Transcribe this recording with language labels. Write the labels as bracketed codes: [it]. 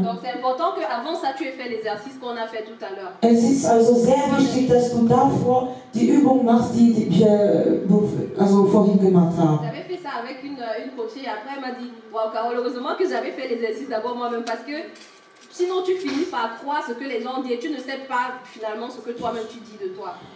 [fr] Donc c'est important qu'avant ça tu aies fait l'exercice qu'on a fait tout à l'heure. [de] Es ist also sehr wichtig, dass du davor die Übung machst, die wir vorhin gemacht haben. [fr] J'avais fait ça avec une coachée et après elle m'a dit waouh Carole, heureusement que j'avais fait l'exercice d'abord moi-même parce que sinon tu finis par croire ce que les gens disent et tu ne sais pas finalement ce que toi-même tu dis de toi.